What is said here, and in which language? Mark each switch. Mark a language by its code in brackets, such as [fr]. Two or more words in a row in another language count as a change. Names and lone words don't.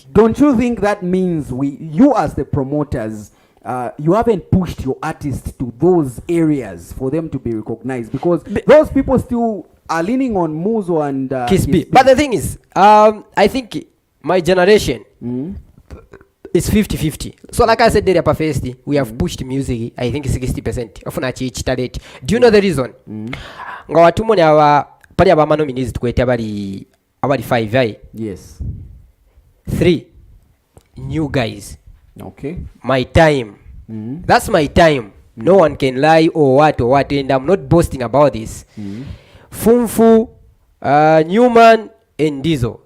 [en] Don't you think that means you as the promoters, you haven't pushed your artists to those areas for them to be recognized? Because those people still are leaning on Muzo and Kisbi. But the thing is, I think my generation is 50-50. So like I said earlier, Pafesti, we have pushed music, I think 60% of each talent. Do you know the reason? [bem] Ngawatumone pali aba nominees tukwete abali 5 right? [en] Yes. 3 new guys. Okay. My time. That's my time. No one can lie or what, and I'm not boasting about this. Funfu, Newman, and Diesel.